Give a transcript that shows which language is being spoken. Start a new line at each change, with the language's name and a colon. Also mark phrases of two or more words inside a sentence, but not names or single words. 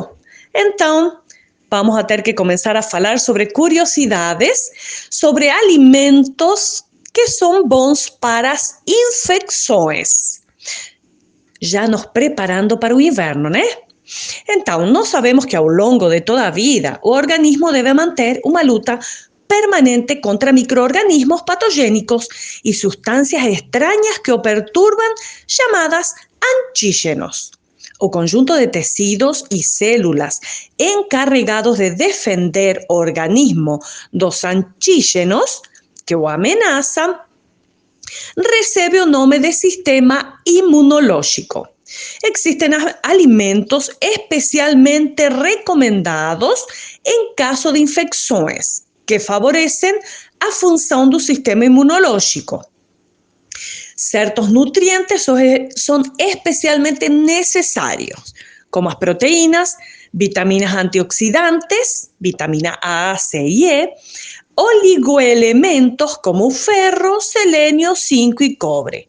Portuguese: Então, vamos a ter que começar a falar sobre curiosidades, sobre alimentos que são bons para as infecções. Já nos preparando para o inverno, né? Então, nós sabemos que ao longo de toda a vida, o organismo deve manter uma luta permanente contra micro-organismos patogénicos
Spanish: y sustancias extrañas
Portuguese: que o perturban, llamadas antígenos, o conjunto
Spanish: de tejidos y células
Portuguese: encarregados de defender o organismo dos antígenos que o ameaçam, recebe o nome de sistema inmunológico.
Spanish: Existen alimentos especialmente recomendados en caso de
Portuguese: infecções que favorecem a função do sistema imunológico. Certos nutrientes são especialmente necessários, como as proteínas, vitaminas antioxidantes, vitamina A, C e E, oligoelementos como o ferro, selenio, zinco e cobre.